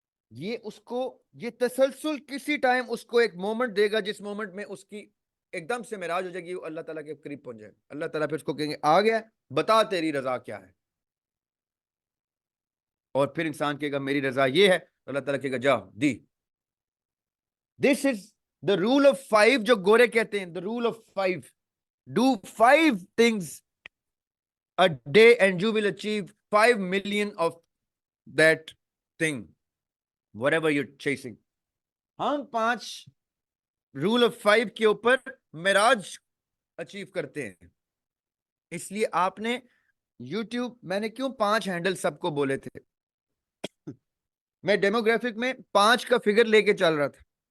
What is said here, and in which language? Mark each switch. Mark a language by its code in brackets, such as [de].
[ur] یہ تسلسل کسی ٹائم اس کو ایک مومنٹ دے گا جس مومنٹ میں اس کی ایک دم سے معراج ہو جائے گی، وہ اللہ تعالیٰ کے قریب پہنچ جائے گا. اللہ تعالیٰ پھر اس کو کہیں گے آ گیا، بتا تیری رضا کیا ہے. اور پھر انسان کہے گا میری رضا یہ ہے، اللہ تعالیٰ کہے گا جا دی. [en] this is the rule of 5 [ur] جو گورے کہتے ہیں. [en] The rule of 5، do 5 things a day and you will achieve 5 million of that thing, whatever you're chasing. [ur] ہم 5 رول آف 5 کے اوپر معراج اچیو کرتے ہیں. اس لیے آپ نے یوٹیوب، میں نے کیوں 5 ہینڈل سب کو بولے تھے؟ میں ڈیموگرافک میں 5 کا فگر لے کے چل رہا تھا.